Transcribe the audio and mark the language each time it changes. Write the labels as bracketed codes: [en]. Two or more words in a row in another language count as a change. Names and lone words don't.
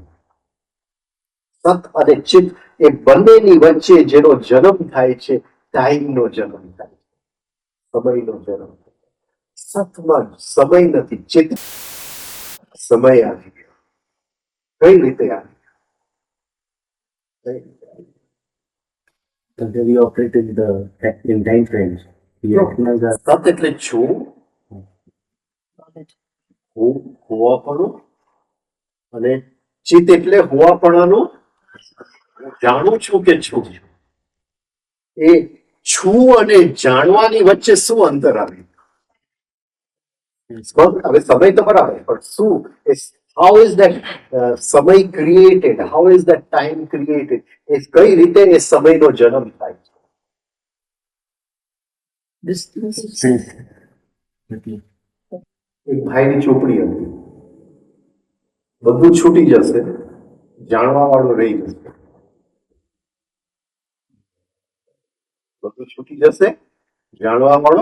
[gu] સત અને ચિત્ત એ બંનેની વચ્ચે જેનો જન્મ થાય છે ટાઈમનો જન્મ થાય છે, સમયનો જન્મ થાય છે. સતમાં સમય નથી, ચિત્ત સમય આવી ગયો. કઈ રીતે આવી ગયો? [en] So we operate in time frames. We recognize that [gu] સત એટલે છું, હોવાપણું, અને ચિત્ત એટલે હોવાપણાનું હું જાણું છું કે છું. એ છું અને જાણવાની વચ્ચે શું અંતર આવ્યું? હવે સમય તો બરાબર, પણ શું [en] how is that [gu] સમય ક્રિએટેડ? [en] how is that time created? [gu] એ કઈ રીતે એ સમયનો જન્મ થાય છે? એક ભાઈની ચોપડી હતી, બધું છૂટી જશે, જાણવા વાળું રહી જશે. બધું છૂટી જશે, જાણવા વાળો.